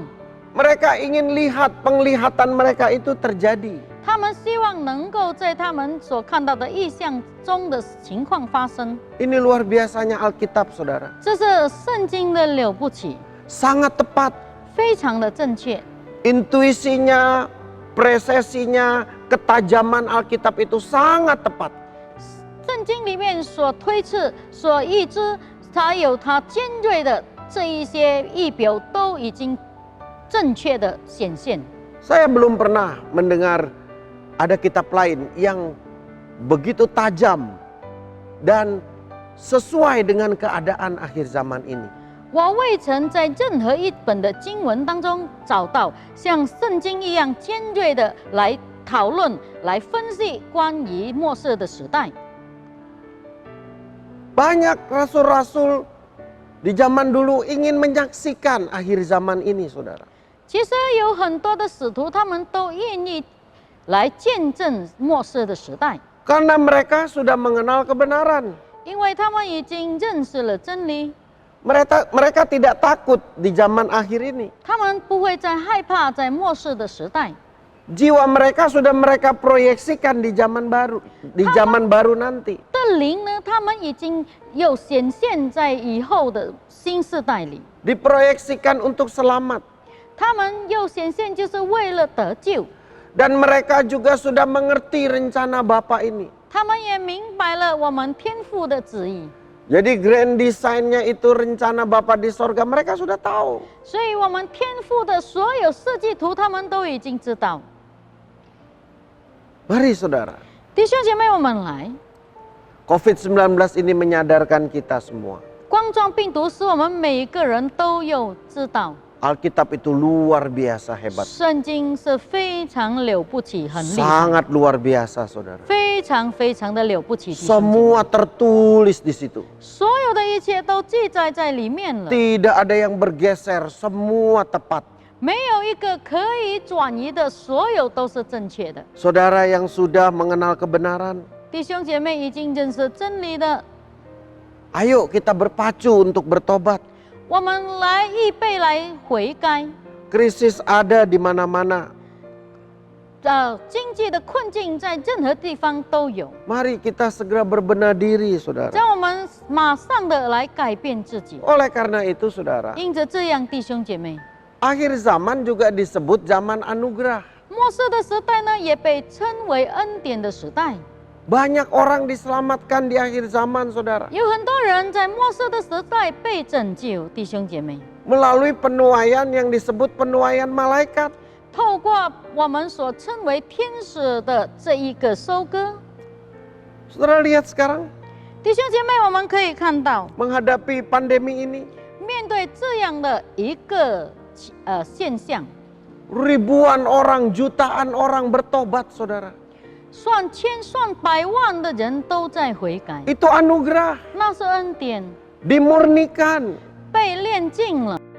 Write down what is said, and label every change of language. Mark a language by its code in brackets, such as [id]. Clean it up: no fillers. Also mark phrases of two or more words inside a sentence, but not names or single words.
[id] Mereka ingin lihat penglihatan mereka itu terjadi. [zh] 他们希望能够在他们所看到的意象中的情况发生。 [id] Ini luar biasanya Alkitab, saudara. [zh] 这是圣经的了不起， [id] Sangat tepat. [zh] 非常的正确。 [id] Intuisinya, presesinya, ketajaman Alkitab itu sangat tepat. [zh] 圣经里面所推测、所预知，它有它尖锐的这一些仪表，都已经正确的显现。 [id] Saya belum pernah mendengar ada kitab lain yang begitu tajam dan sesuai dengan keadaan akhir zaman ini. [zh] 我未曾在任何一本的经文当中找到像圣经一样尖锐的来讨论、来分析关于末世的时代。 [id] Banyak rasul-rasul di zaman dulu ingin menyaksikan akhir zaman ini, saudara. [zh] 其实有很多的使徒，他们都愿意来见证末世的时代， [id] Karena mereka sudah mengenal kebenaran. [zh] 因为他们已经认识了真理。 [id] Mereka tidak takut di zaman akhir ini. [zh] 他们不会再害怕在末世的时代。 [id] Jiwa mereka sudah mereka proyeksikan di zaman baru nanti. [zh] 的灵呢，他们已经又显现在以后的新世代里， [id] Diproyeksikan untuk selamat. [zh] 他们又显现就是为了得救， [id] Dan mereka juga sudah mengerti rencana Bapa ini. [zh] 他们也明白了我们天父的旨意， [id] Jadi [en] grand design- [id] nya itu rencana Bapa di sorga mereka sudah tahu. [zh] 所以我们天父的所有设计图，他们都已经知道。 [id] Mari saudara, [zh] 弟兄姐妹，我们来， [id] COVID-19 ini menyadarkan kita semua. [zh] 冠状病毒使我们每一个人都有知道， [id] Alkitab itu luar biasa hebat. [zh] 圣经是非常了不起，很厉害， [id] Sangat luar biasa saudara. [zh] 非常非常的了不起。弟兄姐妹 [id] Semua tertulis di situ. [zh] 所有的一切都记载在里面了。 [id] Tidak ada yang bergeser, semua tepat. [zh] 没有一个可以转移的，所有都是正确的。 [id] Saudara yang sudah mengenal kebenaran, [zh] 弟兄姐妹已经认识真理的， [id] ayo kita berpacu untuk bertobat. [zh] 我们来预备来悔改。 [id] Krisis ada di mana-mana. [zh] 经济的困境在任何地方都有， [id] Mari kita segera berbenah diri, saudara. [zh] 让我们马上的来改变自己。 [id] Oleh karena itu, saudara, [zh] 因着这样，弟兄姐妹， [id] akhir zaman juga disebut zaman anugerah. [zh] 末世的时代呢，也被称为恩典的时代。 [id] Banyak orang diselamatkan di akhir zaman, saudara. [zh] 有很多人在末世的时代被拯救，弟兄姐妹， [id] Melalui penuaian yang disebut penuaian malaikat. [zh] 透过我们所称为天使的这一个收割。 [id] Saudara lihat sekarang, [zh] 弟兄姐妹，我们可以看到， [id] menghadapi pandemi ini, [zh] 面对这样的一个现象， [id] ribuan orang, jutaan orang bertobat, saudara. [zh] 算千算百万的人都在悔改， [id] Itu anugerah, [zh] 那是恩典， [id] dimurnikan. [zh] 被炼净了。